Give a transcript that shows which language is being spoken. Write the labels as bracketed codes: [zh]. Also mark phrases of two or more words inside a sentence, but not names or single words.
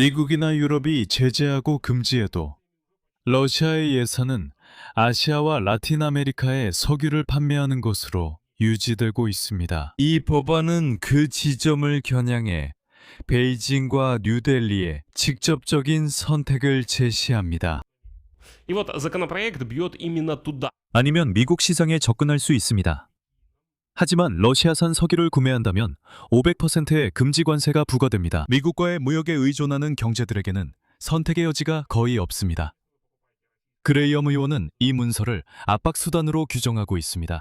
[ko] 미국이나 유럽이 제재하고 금지해도 러시아의 예산은 아시아와 라틴 아메리카에 석유를 판매하는 것으로 유지되고 있습니다. 이 법안은 그 지점을 겨냥해 베이징과 뉴델리에 직접적인 선택을 제시합니다. [ru] И вот законопроект бьет именно туда. [ko] 아니면 미국 시장에 접근할 수 있습니다. 하지만 러시아산 석유를 구매한다면 500%의 금지 관세가 부과됩니다. 미국과의 무역에 의존하는 경제들에게는 선택의 여지가 거의 없습니다. 그레이엄 의원은 이 문서를 압박 수단으로 규정하고 있습니다.